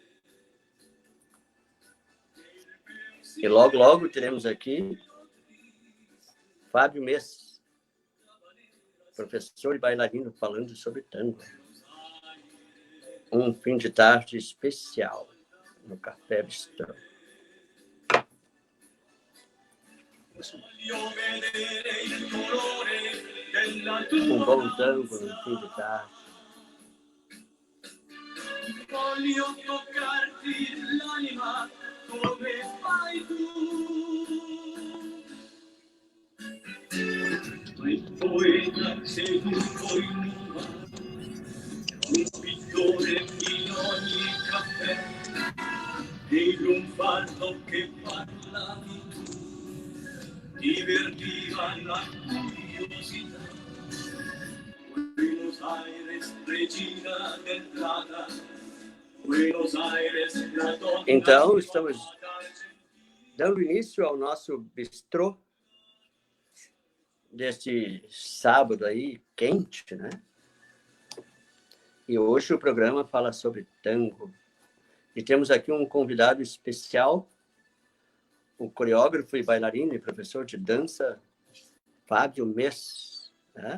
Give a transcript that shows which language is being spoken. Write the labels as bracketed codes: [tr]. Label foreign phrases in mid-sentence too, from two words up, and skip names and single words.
[pt] E logo, logo teremos aqui Fábio Mess, professor e bailarino, falando sobre tango. Um fim de tarde especial no Café Bistrô. Um bom tango no fim de tarde. [it] Voglio toccarti l'anima come fai tu. Il poeta seduto in luna, un pittore in ogni caffè, e un fardo che parla di tu, divertiva la curiosità. Buenos Aires, Regina del Plata, Buenos Aires, la donna. [pt] Então, estamos dando início ao nosso bistrô deste sábado aí, quente, né? E hoje o programa fala sobre tango. E temos aqui um convidado especial, o coreógrafo e bailarino e professor de dança, Fábio Mess, né?